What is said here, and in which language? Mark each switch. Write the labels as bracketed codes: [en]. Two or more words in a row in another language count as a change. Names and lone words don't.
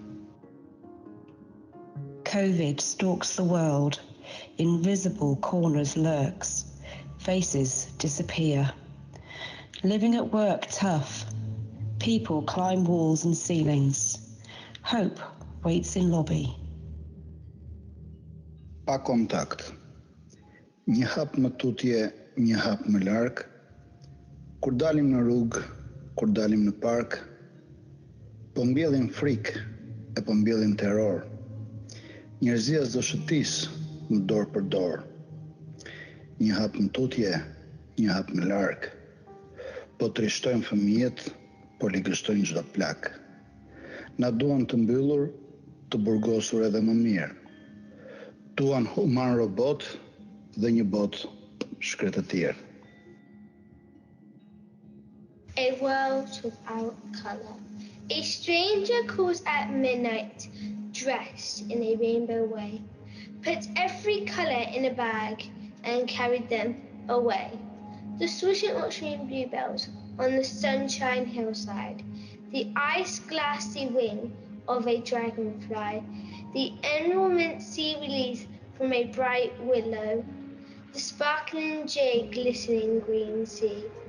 [en] COVID stalks the world. Invisible corners lurks. Faces disappear. Living at work tough. People climb walls and ceilings. Hope waits in lobby. [sq] Pa kontakt. Një hap më tutje, një hap më larg. Kur dalim në rrugë, kur dalim në park, po mbjellim frikë e po mbjellim terror. Njerëzia s'do shëtis më dorë për dorë. Një hap më tutje, një hap më larg. Po trishtojnë fëmijët, po ligështojnë çdo plak. Na duan të mbyllur, të burgosur edhe më mirë. Duan human robot dhe një bot shkretëtir. [en] A world without colour. A stranger calls at midnight, dressed in a rainbow way, puts every colour in a bag and carried them away. The swishing ocean bluebells on the sunshine hillside, the ice glassy wing of a dragonfly, the emerald sea release from a bright willow, the sparkling jay glistening green sea.